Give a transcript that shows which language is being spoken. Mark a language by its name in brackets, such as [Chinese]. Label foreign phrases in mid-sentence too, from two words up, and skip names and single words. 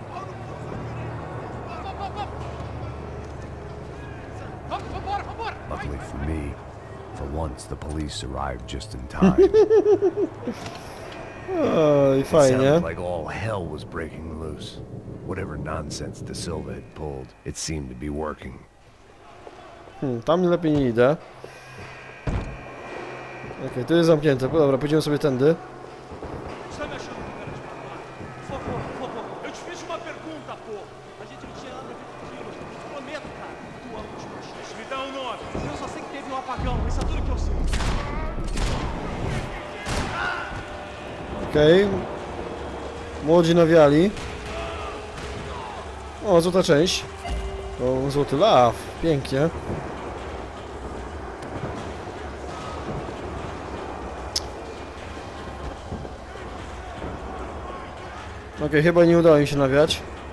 [English] Luckily for me, for once the police arrived just in time. [Polish] Oj, [English] It [Polish] fajnie. [English] sounded like all hell was breaking loose. Whatever nonsense De Silva had pulled, it seemed to be working. [Polish] Tam lepiej nie idę. Okej, tu jest zamknięte. Dobra, pójdziemy sobie tędy. [Portuguese] Está me achando que cara de maluco? Por favor, eu te fiz uma pergunta, pô. A gente não tinha nada a ver com aquilo. Prometo, cara. Tua última chance. Me dá um nome. Eu só sei que teve um apagão. Isso é tudo que eu sei. [Polish] Okej. Młodzi nawiali. O, złota część. To złoty law. Pięknie. Okej, chyba nie udało mi się nawiać.